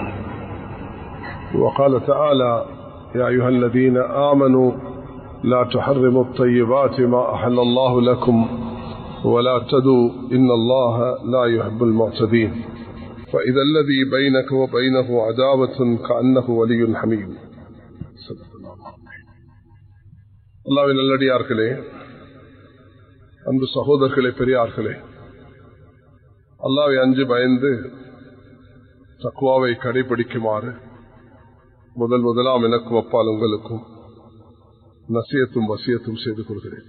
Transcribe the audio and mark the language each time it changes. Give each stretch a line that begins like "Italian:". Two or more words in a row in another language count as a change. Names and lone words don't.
Arabic: وقال تعالى يا أيها الذين آمنوا لا تحرموا الطيبات ما أحل الله لكم ولا اعتدوا إن الله لا يحب المعتدين فإذا الذي بينك وبينه عداوة كأنه ولي حميم.
Tamil: அல்லாஹ்வின் நல்லடியார்களே, அன்பு சகோதரர்களே, பெரியார்களே, அல்லாஹ்வை அஞ்சு பயந்து தக்வாவை கடைபிடிக்குமாறு முதலாம் எனக்கும் அப்பால் உங்களுக்கும் நசியத்தும் வசியத்தும் செய்து கொள்கிறேன்.